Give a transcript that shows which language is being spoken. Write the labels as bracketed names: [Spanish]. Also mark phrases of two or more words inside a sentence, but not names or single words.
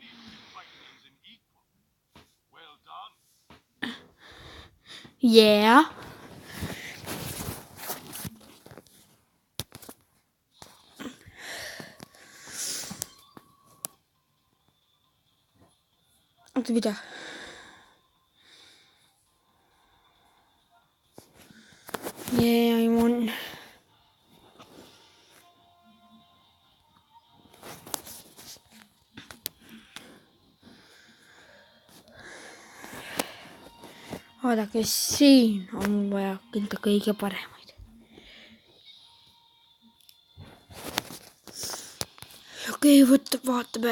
[English] Yeah. [Estonian] Oota, mida? [English] Yeah, I won. [Estonian] Vaadake, siin on vaja küll kõige paremaid. Okei, vaatame.